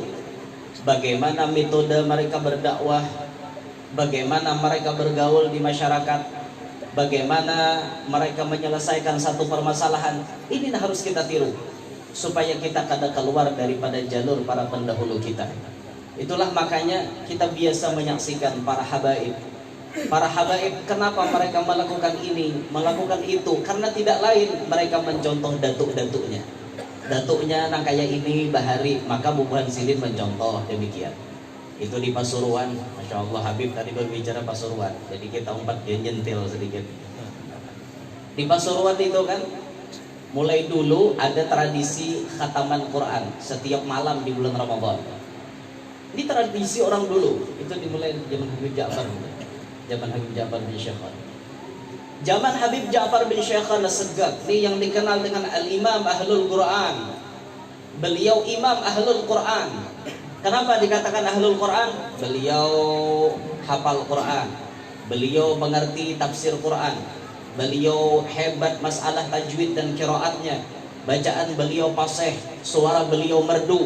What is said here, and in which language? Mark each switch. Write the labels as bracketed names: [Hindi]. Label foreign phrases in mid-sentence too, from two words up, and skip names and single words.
[Indonesian] Bagaimana metode mereka berdakwah, bagaimana mereka bergaul di masyarakat, bagaimana mereka menyelesaikan satu permasalahan, ini harus kita tiru supaya kita kada keluar daripada jalur para pendahulu kita. Itulah makanya kita biasa menyaksikan para habaib. Para habaib, kenapa mereka melakukan ini, melakukan itu? Karena tidak lain, mereka mencontoh datuk-datuknya. Datuknya nang kayak ini bahari, maka bubuhan silin mencontoh demikian. Itu di Pasuruan, [Arabic] ما شاء الله. [Indonesian] Habib tadi berbicara Pasuruan, jadi kita umpat dia nyentil sedikit. Di Pasuruan itu kan, mulai dulu ada tradisi khataman Quran setiap malam di bulan Ramadan. Ini tradisi orang dulu, itu dimulai zaman Habib Ja'far. Zaman Habib Ja'far bin Syekhar. Zaman Habib Ja'far bin Syekhar As-Segaf, ini yang dikenal dengan [Arabic] الإمام أهل القرآن. [Indonesian] Beliau Imam [Arabic] أهل القرآن. [Indonesian] Kenapa dikatakan [Arabic] أهل القرآن? [Indonesian] Beliau hafal Quran, beliau mengerti tafsir Quran, beliau hebat masalah tajwid dan qiraatnya, bacaan beliau fasih, suara beliau merdu.